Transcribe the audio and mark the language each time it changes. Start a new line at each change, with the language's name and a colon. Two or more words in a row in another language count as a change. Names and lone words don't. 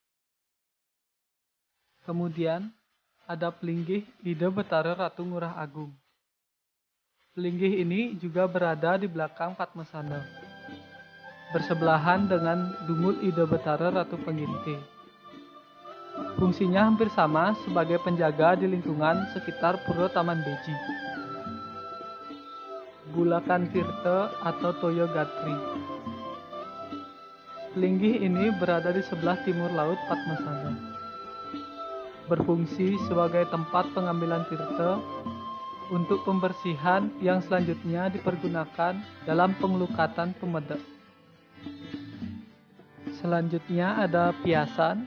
Indonesian: Kemudian, ada pelinggih Ida Betara Ratu Ngurah Agung. Pelinggih ini juga berada di belakang Padmasana, bersebelahan dengan Dungul Ida Betara Ratu Panginte. Fungsinya hampir sama sebagai penjaga di lingkungan sekitar Pura Taman Beji. Bulakan Tirta atau Toyo Gatri. Pelinggih ini berada di sebelah timur laut Padmasana, berfungsi sebagai tempat pengambilan tirta untuk pembersihan yang selanjutnya dipergunakan dalam pengelukatan pemedek. Selanjutnya ada Piasan.